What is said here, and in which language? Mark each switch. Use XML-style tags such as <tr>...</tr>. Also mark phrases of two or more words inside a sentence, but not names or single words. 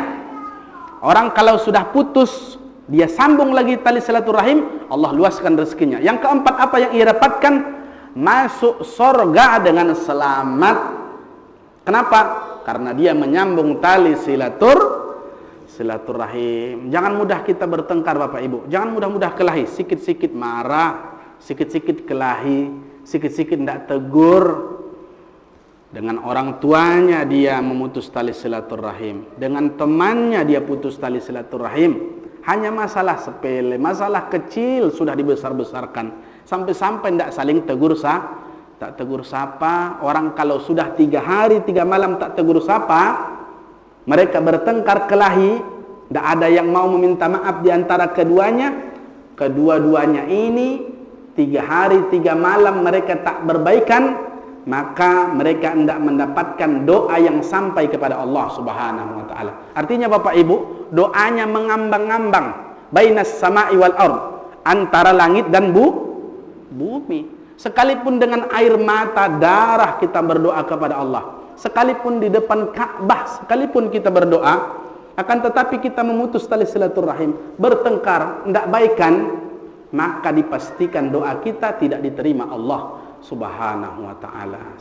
<id>Orang kalau sudah putus, dia sambung lagi tali silaturahim, Allah luaskan rezekinya. Yang keempat, apa yang ia dapatkan? Masuk surga dengan selamat. Kenapa? Karena dia menyambung tali silaturahim. Jangan mudah kita bertengkar Bapak Ibu. Jangan mudah-mudah kelahi. Sikit-sikit marah, sikit-sikit kelahi, sikit-sikit tidak tegur. Dengan orang tuanya dia memutus tali silaturahim, dengan temannya dia putus tali silaturahim. Hanya masalah sepele, masalah kecil sudah dibesar-besarkan, sampai-sampai tidak saling tegur sapa. Orang kalau sudah 3 hari 3 malam tak tegur sapa, mereka bertengkar kelahi, tidak ada yang mau meminta maaf di antara keduanya. Kedua-duanya ini 3 hari 3 malam mereka tak berbaikan, maka mereka tidak mendapatkan doa yang sampai kepada Allah</id> <ar>سبحانه وتعالى.</ar> <id>Artinya Bapak Ibu, doanya mengambang-ambang</id> <ar>بين السماء والأرض,</ar> <id>antara langit dan bumi. Sekalipun dengan air mata darah kita berdoa kepada Allah, sekalipun di depan Ka'bah sekalipun kita berdoa, akan tetapi kita memutus tali silaturahim, bertengkar, tidak baikan, maka dipastikan doa kita tidak diterima Allah</id> <ar>سبحانه وتعالى.</ar>